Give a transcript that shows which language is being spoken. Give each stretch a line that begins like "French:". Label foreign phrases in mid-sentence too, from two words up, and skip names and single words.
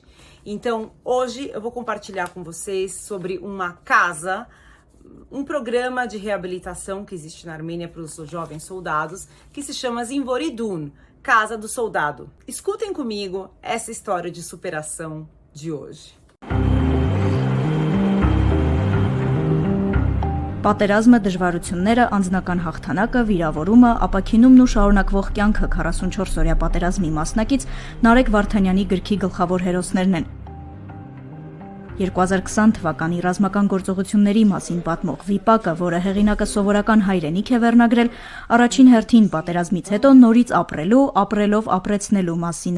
Portuguese: Então, hoje eu vou compartilhar com vocês sobre uma casa, um programa de reabilitação que existe na Armênia para os jovens soldados, que se chama Zinvoridun, Casa do Soldado. Escutem comigo essa história de superação de hoje.
Armenian: Պատերազմը, դժվարությունները, անձնական հաղթանակը, վիրավորումը, ապաքինումն ու շարունակվող կյանքը 44-օրյա պատերազմի մասնակից Նարեկ Վարդանյանի գրքի գլխավոր հերոսներն են։ 2020 թվականի ռազմական գործողությունների մասին պատմող վիպակը, որը հեղինակը սովորական հայրենիք է վերնագրել, առաջին հերթին պատերազմից հետո նորից ապրելով ապրեցնելու մասին է։